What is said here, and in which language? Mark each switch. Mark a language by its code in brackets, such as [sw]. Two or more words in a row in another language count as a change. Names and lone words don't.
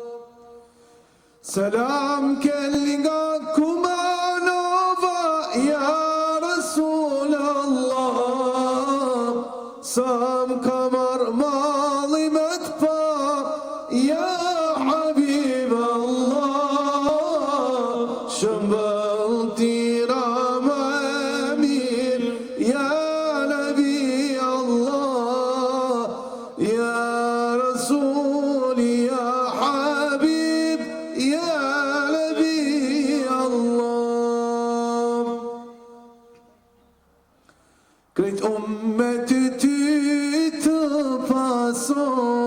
[sq] Selam kelli nga Kumanova, ja [ar] رسول الله, [sq] sa m'kamar mali me t'pa, ja [ar] حبيب الله, [sq] shëmbëll tira më e mirë, ja [ar] نبي الله, [sq] ja Rasul, ja Habib, ja [ar] نبي الله. [sq] Krejt ummet ty të pason,